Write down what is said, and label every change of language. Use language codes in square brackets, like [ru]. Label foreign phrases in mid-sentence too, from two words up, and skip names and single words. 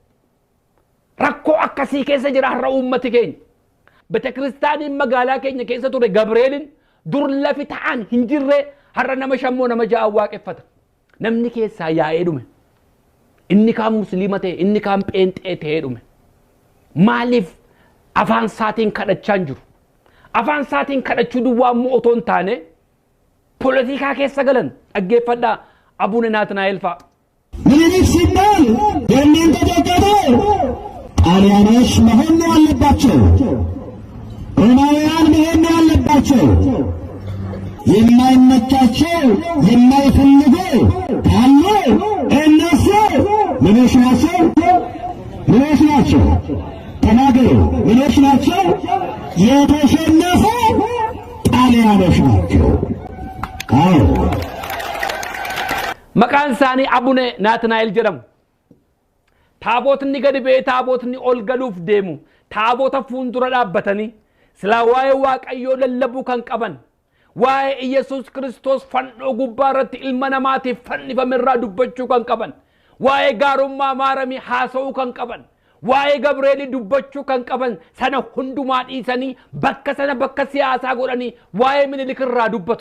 [om] rakkoo akkasii keessa jira har'a uummati keenya betekiristaaniin magaalaa keenya keessa ture Gabreelin dur lafi ta'an hin jirre har'a nama shammoo nama ja'a waaqeffata namni keessaa yaa'ee dhume inni kaan musliima ta'e inni kaan pheenxee ta'ee dhume maaliif afaan isaatiin kadhachaa jiru afaan isaatiin kadhachuu duwwaa immoo otoo hin taane ፖለቲካ keessa galan dhaggeeffadhaa Abune Naatnaa'el fa'a [am] ሲባል የእናንተ ተቀዶ ጣሊያኖች መሆን ያለባቸው፣ ሮማውያን መሆን ያለባቸው። የማይመቻቸው የማይፈልጉ ካሉ እነሱ ምኖች ናቸው? ምኖች ናቸው? ተናገሩ። ምኖች ናቸው? የተሸነፉ ጣሊያኖች ናቸው። አዎ [om] maqaan isaanii abune naatnaayil jedhamu taabotni gadi ba'ee taabotni ol galuuf deemu taabota fuuldura dhaabbatanii silaa waa'ee waaqayyoo lallabuu kan qaban waa'ee Iyesuus Kiristoos fannoo gubbaa irratti ilma namaatiif fannifame irraa dubbachuu kan qaban waa'ee gaarummaa maaramii haasa'uu kan qaban waa'ee Gabreelii dubbachuu kan qaban sana hundumaa dhiisanii bakka sana bakka siyaasaa godhanii waa'ee Minilik irraa dubbatu.